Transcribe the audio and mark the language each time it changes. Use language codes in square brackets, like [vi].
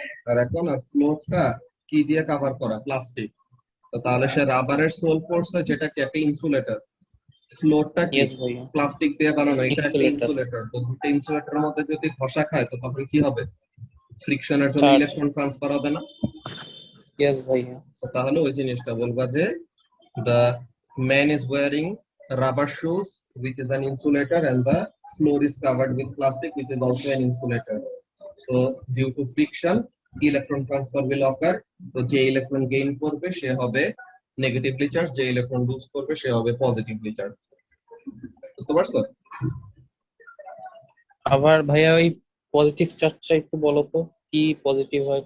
[bn] আর এখন আর ফ্লোরটা কি দিয়ে কভার করা? প্লাস্টিক। তো তাহলে সে রাবারের সোল পরছে, যেটা কি একটা ইনসুলেটর। ফ্লোরটা কি ইয়েস ভাইয়া। প্লাস্টিক দিয়ে বানানো, এটা একটা ইনসুলেটর। ইনসুলেটর। তো দুটো ইনসুলেটরের মধ্যে যদি ঘষা খায় তো তখন কি হবে? ফ্রিকশনের জন্য চার্জ। ইলেকট্রন ট্রান্সফার হবে না? ইয়েস ভাইয়া। তো তাহলে ওই জিনিসটা বলবা যে [en] the man is wearing rubber shoes which is an insulator and the floor is covered with plastic which is also an insulator. So due to friction electron transfer will occur. [bn] তো যে electron gain করবে সে হবে negatively charge, যে electron loose করবে সে হবে positively charge. বুঝতে পারছো? আবার ভাইয়া ওই পজিটিভ চার্জটা একটু বলো তো, কি পজিটিভ হয়